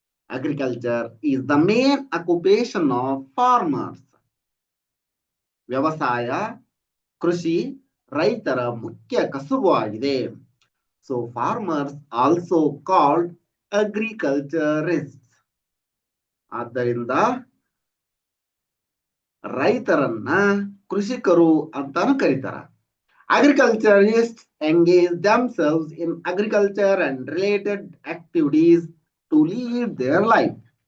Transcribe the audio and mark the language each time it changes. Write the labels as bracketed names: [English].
[English] Agriculture is the main occupation of farmers. [Kannada] ವ್ಯವಸಾಯ, ಕೃಷಿ ರೈತರ ಮುಖ್ಯ ಕಸುಬು ಆಗಿದೆ. [English] So farmers also called agriculturists. [Kannada] ಆದ್ದರಿಂದ ರೈತರನ್ನ ಕೃಷಿಕರು ಅಂತಾನು ಕರೀತಾರ. [English] Agriculturists engage themselves in agriculture and related activities to lead their life.